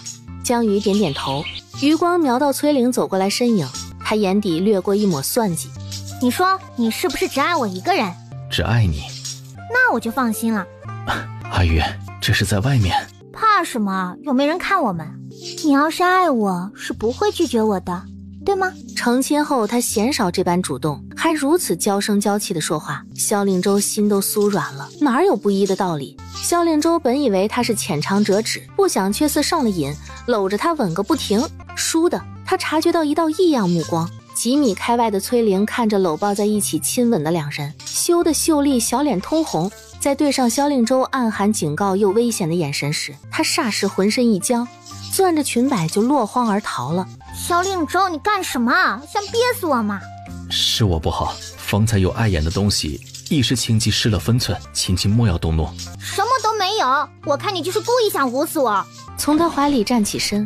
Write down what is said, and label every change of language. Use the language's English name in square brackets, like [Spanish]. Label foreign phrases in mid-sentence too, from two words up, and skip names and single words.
[Chinese] 江魚點點頭，餘光瞄到崔玲走過來身影，他眼底掠過一抹算計。 “你說你是不是只愛我一個人？”“ 只愛你。”“ 那我就放心了。”“ 阿玉，這是在外面。”“ 怕什麼？又沒人看我們。你要是愛我，是不會拒絕我的，對嗎？” 成親後他鮮少這般主動，還如此嬌聲嬌氣地說話，蕭令州心都酥軟了，哪有不依的道理？蕭令州本以為他是淺嘗輒止，不想卻似上了癮，摟着他吻個不停。倏地他察覺到一道異樣目光，幾米開外的崔玲看着摟抱在一起親吻的兩人，羞得秀麗小臉通紅，在對上蕭令州暗含警告又危險的眼神時，他霎時渾身一僵，攥着裙擺就落荒而逃了。 “蕭令州，你幹什麼？想憋死我嗎？”“ 是我不好，方才有礙眼的東西，一時情急失了分寸，請莫要動怒。”“ 什麼都沒有，我看你就是故意想唬死我。” 從他懷裡站起身。